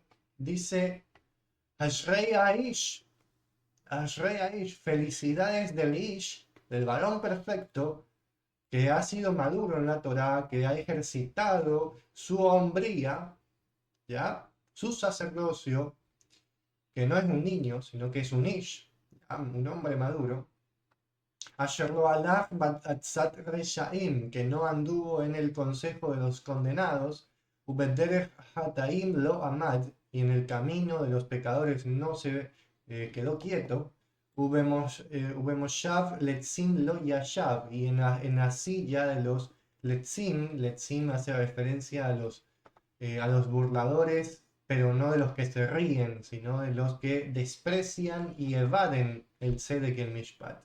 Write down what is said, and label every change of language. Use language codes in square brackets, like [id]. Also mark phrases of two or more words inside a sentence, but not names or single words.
[es] Dice, [he] Ashrei Aish, Ashrei Aish, [es] felicidades del Ish, del varón perfecto, que ha sido maduro en la Torá, que ha ejercitado su hombría, ¿ya? Su sacerdocio, que no es un niño, sino que es un ish, ¿ya? Un hombre maduro. [he] Asher lo alach atzat reshaim, [es] que no anduvo en el consejo de los condenados, [he] ubederech hataim lo amad, [es] y en el camino de los pecadores no se quedó quieto. [he] Ubemoshav letzim lo yashav, [es] y en la silla de los letzim hace referencia a los burladores, pero no de los que se ríen, sino de los que desprecian y evaden el tzedek y el mishpat.